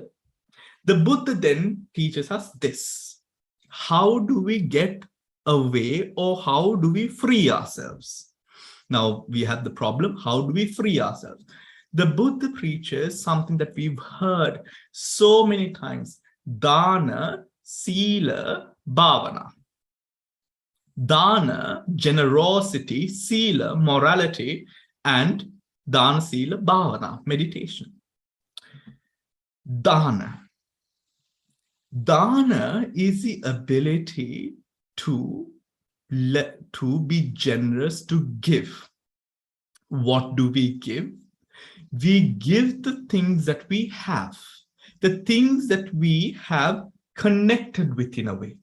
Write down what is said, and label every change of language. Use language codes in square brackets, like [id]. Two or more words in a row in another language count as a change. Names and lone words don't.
[en] The Buddha then teaches us this. How do we get away, or how do we free ourselves? Now we have the problem. How do we free ourselves? The Buddha preaches something that we've heard so many times. [pi] Dana, Sila, Bhavana. [en] Dana, generosity, Sila, morality, and [pi] Dana, Sila, Bhavana, [en] meditation. Dana. Dana is the ability to be generous, to give. What do we give? We give the things that we have, the things that we have connected with in a way.